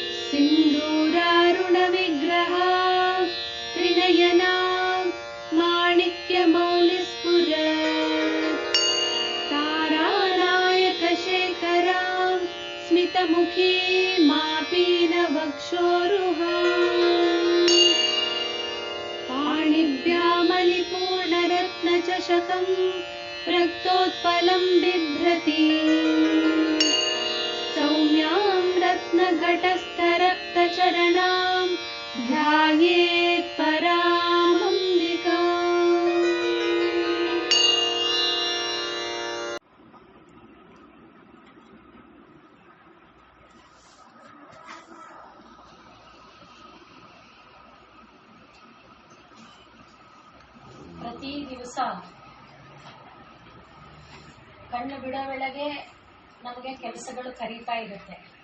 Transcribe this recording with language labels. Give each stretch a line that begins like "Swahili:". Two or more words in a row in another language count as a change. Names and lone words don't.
Sanskrit: सिन्दूरारुणविग्रह त्रिनयना माणिक्यमौलिस्फुरत् तारानायकशेखरां स्मितमुखी मापीनवक्षोरुहाम् पाणिभ्यामलिपूर्णरत्नचषकं रक्तोत्पलं बिभ्रति सौम्यां रत्नघटस्थरक्तचरणां ध्यायेत् परामम्बिकाम्।
Kannada: ಪ್ರತಿ ದಿವಸ ಕಣ್ಣು ಬಿಡೋ ವೇಳೆಗೆ ನಮಗೆ ಕೆಲಸಗಳು ಕರೀತಾ ಇರುತ್ತೆ.